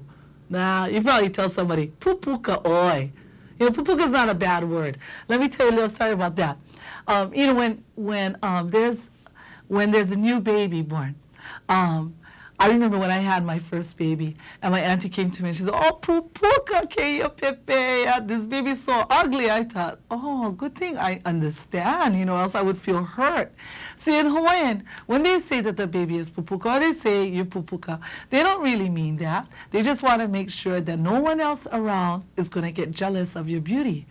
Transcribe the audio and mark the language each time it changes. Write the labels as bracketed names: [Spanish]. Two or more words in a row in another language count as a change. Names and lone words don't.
[English] Nah, you probably tell somebody, [Hawaiian] pupuka oi. [English] You know, pupuka is not a bad word. Let me tell you a little story about that. When there's a new baby born, I remember when I had my first baby, and my auntie came to me and she said, [Hawaiian] oh, pupuka keia pepe, [English] this baby's so ugly. I thought, oh, good thing I understand, else I would feel hurt. See, in Hawaiian, when they say that the baby is pupuka, or they say you're pupuka, they don't really mean that. They just want to make sure that no one else around is going to get jealous of your beauty.